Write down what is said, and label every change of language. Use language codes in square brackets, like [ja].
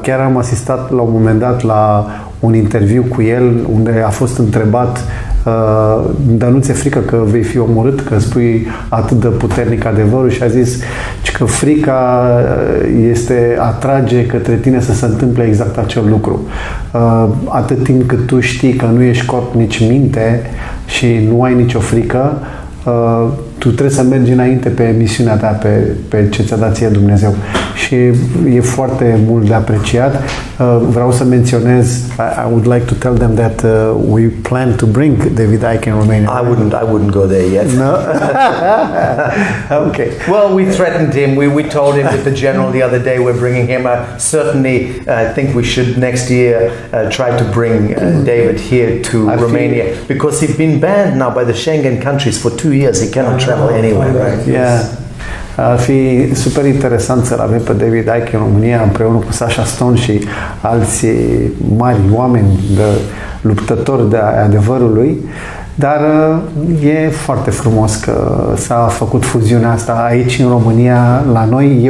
[ro] Chiar am asistat la un moment dat la un interviu cu el unde a fost întrebat dar nu ți-e frică că vei fi omorât, că spui atât de puternic adevărul, și a zis că frica atrage către tine să se întâmple exact acel lucru. Atât timp cât tu știi că nu ești corp nici minte și nu ai nicio frică, tu trebuie să mergi înainte pe misiunea ta, pe ce ți-a dat ție Dumnezeu. Și e foarte mult de apreciat. Vreau să menționez, [en] I would like to tell them that we plan to bring David Icke in Romania. I wouldn't go there yet. No? Okay. Well, we threatened him. We told him with the general the other day we're bringing him. Certainly, I think we should next year try to bring David here to Romania, because he's been banned now by the Schengen countries for 2 years. He cannot travel anywhere, right? Yeah. [ro] Ar fi super interesant să-l avem pe David Icke în România împreună cu Sacha Stone și alți mari oameni de luptători de adevărului, dar e foarte frumos că s-a făcut fuziunea asta aici în România la noi.